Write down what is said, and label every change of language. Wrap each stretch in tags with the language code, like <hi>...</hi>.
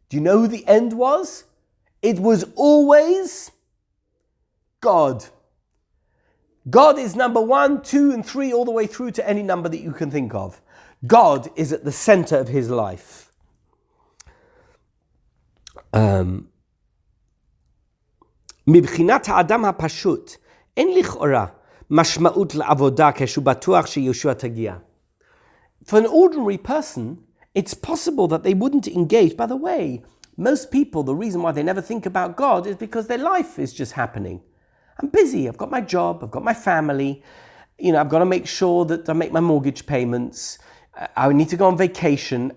<en>Do you know who the end was? It was always God. God is number 1, 2, and 3, all the way through to any number that you can think of. God is at the center of his life.</en> <he>מבחינת האדם הפשוט, אין לכאורה משמעות לעבודה כשהוא בטוח שישוע תגיע.</he> <en>For an ordinary person, it's possible that they wouldn't engage. By the way, most people, the reason why they never think about God is because their life is just happening. I'm busy, I've got my job, I've got my family, I've got to make sure that I make my mortgage payments, I need to go on vacation.</en>